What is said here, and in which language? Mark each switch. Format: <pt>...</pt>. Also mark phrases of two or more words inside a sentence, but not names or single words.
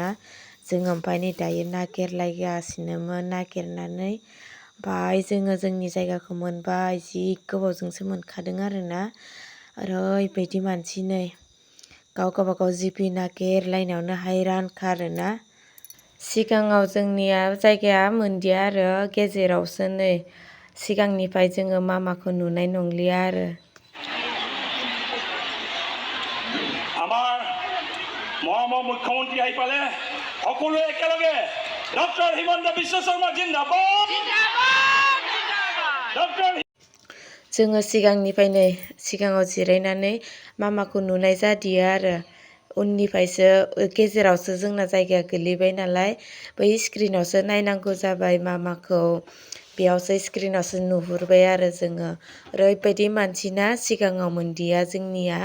<brx>जोङो ओमफ्राय नै दायो नागिरलायगासिनोमोन नागिरनानै ओमफ्राय जोङो जोंनि जायगाखौ मोनबाय जि गोबावजोंसो मोनखादों आरोना ओरैबायदि मानसि नै गावबागाव जिपि नागिरलायनायावनो हायरानखा आरोना सिगाङाव जोंनिया जायगाया मोनदिया आरो गेजेरावसो नै सिगांनिफ्राय जोङो मामाखौ नुनाय नंलिया आरो</brx> <as>আমাৰ মহামহ মুখ্যমন্ত্ৰী আহি পালে সকলোৱে একেলগে ডক্টৰ হিমন্ত বিশ্ব শৰ্মা জিন্দাবাদ ডক্টৰ</as> <brx>जोङो सिगांनिफ्रायनो सिगाङाव जिरायनानै मामाखौ नुनाय जादिया आरो उननिफ्रायसो गेजेरावसो जोंना जायगाया गोलैबाय नालाय बै स्क्रिनावसो नायनांगौ जाबाय मामाखौ बेयावसो स्क्रिनावसो नुहुरबाय आरो जोङो ओरैबायदि मानसिना सिगाङाव मोनदिया जोंनिया</brx>